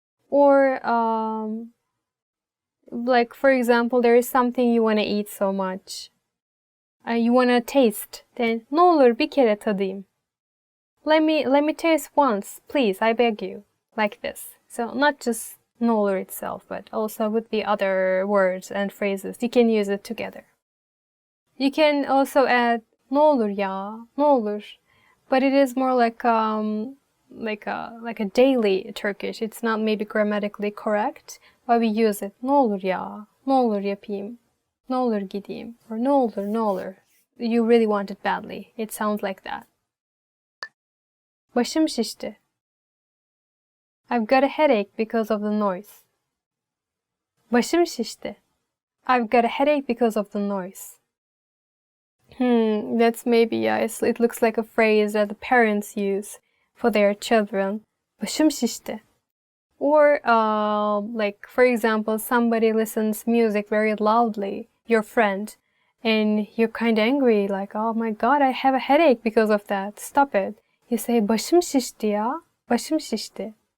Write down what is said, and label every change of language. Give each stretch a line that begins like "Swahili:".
English: Or like for example, there is something you want to eat so much. You want to taste.
Turkish: Then ne olur bir kere tadayım.
English: Let me taste once, please, I beg you. Like this. So not just
Turkish: ne olur
English: itself, but also with the other words and phrases. You can use it together. You can also add
Turkish: ne olur ya, ne olur.
English: But it is more like a daily Turkish. It's not maybe grammatically correct, but we use it.
Turkish: Ne olur ya, ne olur yapayım, ne olur gideyim, or ne olur, ne olur.
English: You really want it badly. It sounds like that.
Turkish: Başım şişti.
English: I've got a headache because of the noise.
Turkish: Başım şişti.
English: I've got a headache because of the noise. That's maybe, yeah, it looks like a phrase that the parents use for their children.
Turkish: Başım şişti.
English: Or, like, for example, somebody listens music very loudly, your friend, and you're kind of angry, like, oh my god, I have a headache because of that. Stop it. You say,
Turkish: başım şişti ya, başım şişti.